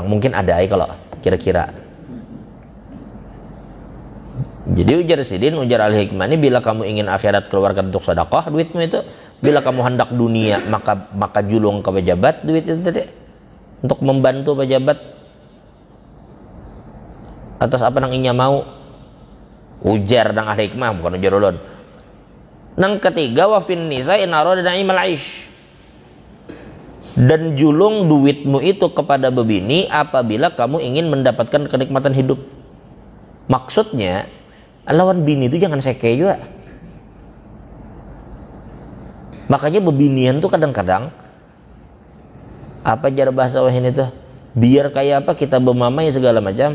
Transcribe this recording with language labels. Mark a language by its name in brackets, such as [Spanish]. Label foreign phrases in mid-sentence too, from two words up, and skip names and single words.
[Banjar] Mungkin ada kalau kira-kira. Jadi ujar Sidin, ujar Al-Hikmah ini bila kamu ingin akhirat keluarkan untuk sedekah duitmu itu. Bila kamu hendak dunia maka julung ke pejabat duit itu tadi. Untuk membantu pejabat atas apa nang inya mau. Ujar nang ahli hikmah bukan ujar ulun. Nang ketiga [Arabic] وفي النساء إن أراد نعيم العيش. [Banjar] Dan julung duitmu itu kepada bebini apabila kamu ingin mendapatkan kenikmatan hidup. Maksudnya lawan bini itu jangan seke juga. Makanya bebinian tuh kadang-kadang apa jar bahasa wahin itu biar kayak apa kita bermamai segala macam.